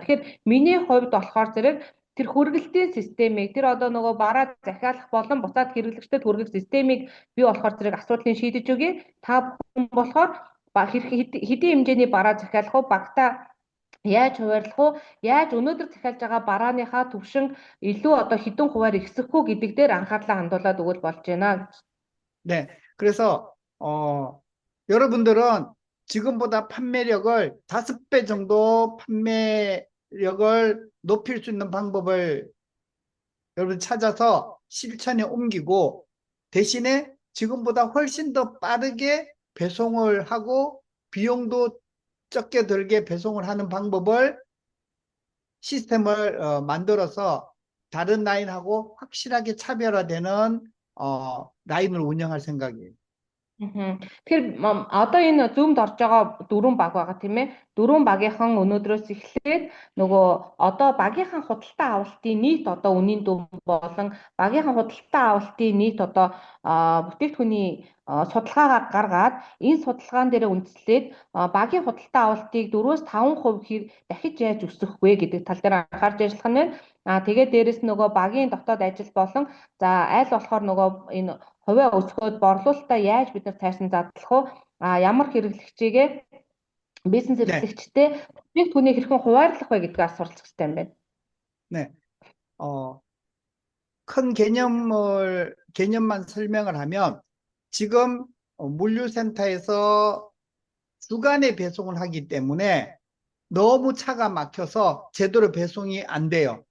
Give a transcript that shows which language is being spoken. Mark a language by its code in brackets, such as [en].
[mn] Тэгэхээр миний хувьд болохоор зэрэг тэр хүргэлтийн системийг тэр одоо нөгөө бараа захиалах болон буцаад хэрэглэгчдэд хүргэх системийг бий болохоор зэрэг асуудлыг шийдэж өгье. Та бүхэн болохоор хэдийн хэмжээний бараа захиалах уу, багтаа яаж хуваарлах уу, яаж өнөөдөр захиалж байгаа барааныхаа түвшин илүү одоо хэдэн хувиар ихсэх үү гэдэг дээр анхаарлаа хандуулаад өгвөл болж байна. [ko] 네, 그래서 여러분들은 지금보다 판매력을 5배 정도 판매력을 높일 수 있는 방법을 여러분 찾아서 실천에 옮기고 대신에 지금보다 훨씬 더 빠르게 배송을 하고 비용도 적게 들게 배송을 하는 방법을 시스템을 만들어서 다른 라인하고 확실하게 차별화되는 라인을 운영할 생각이에요. [mn] Тэгэхээр одоо энэ зүүмд орж байгаа 4 баг байгаа тийм ээ. 4 багийнхан өнөөдрөөс эхлээд нөгөө одоо багийнхан худалдаа авалтын нийт одоо үнийн дүн болон багийнхан худалдаа авалтын нийт одоо бүтээгдэхүүний судалгаагаа гаргаад энэ судалгаан дээр үндэслээд багийн худалдаа авалтыг 4-5% дахиж яаж өсгөх вэ гэдэг тал дээр анхаарч ажиллах нь байна. Тэгээд дээрэс нөгөө багийн дотоод ажил болон за аль болохоор нөгөө энэ хувиа өсгөөд борлуулалтаа яаж бид нар цааш нь задлах уу? Ямар хэрэглэгчийгээ бизнес хэрэглэгчтэй бүтээгдэхүүнийг хэрхэн хуваарлах вэ гэдгийг суралцах хэрэгтэй юм байна. [ko] 네, 큰 개념만 설명을 하면 지금 물류센터에서 주간에 배송을 하기 때문에 너무 차가 막혀서 제대로 배송이 안 돼요.